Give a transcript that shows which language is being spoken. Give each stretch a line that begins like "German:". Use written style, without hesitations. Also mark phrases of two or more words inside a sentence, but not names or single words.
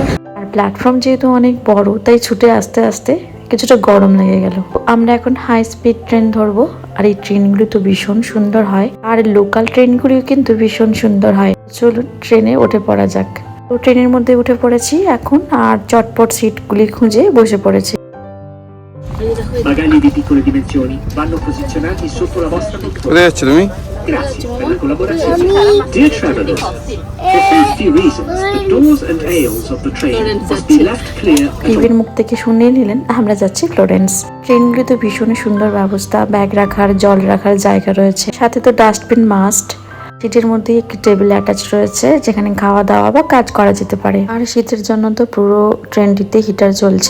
Bangla: আর প্ল্যাটফর্ম যেহেতু অনেক বড়, তাই ছুটে আসতে আসতে কিছুটা গরম লেগে গেল। আমরা এখন
English: high speed train
Bangla: ধরবো। আর এই ট্রেনগুলি তো ভীষণ সুন্দর হয়, আর লোকাল ট্রেনগুলিও কিন্তু ভীষণ সুন্দর হয়। চলুন ট্রেনে uঠে পড়া যাক। তো ট্রেনের মধ্যে উঠে পড়েছি এখন, আর চটপট সিটগুলি খুঁজে বসে পড়েছি।
Italian: Bagagli di piccole dimensioni vanno posizionati sotto la vostra vettura.
Bangla: কোথায় যাচ্ছ তুমি?
Italian: Grazie per la collaborazione.
English: Dear travelers, for safety reasons, the doors and aisles of the train must be left clear at all.
Bangla: টিভির মুখ থেকে শুনে নিলেন আমরা যাচ্ছি ফ্লোরেন্স। ট্রেনগুলিতে ভীষণ সুন্দর ব্যবস্থা, ব্যাগ রাখার, জল রাখার জায়গা রয়েছে, সাথে তো
English: dustbin must.
Bangla: সিটের মধ্যে একটি টেবিল অ্যাটাচ রয়েছে যেখানে খাওয়া দাওয়া বা কাজ করা যেতে পারে। আর শীতের জন্য তো পুরো ট্রেনটিতে হিটার চলছে।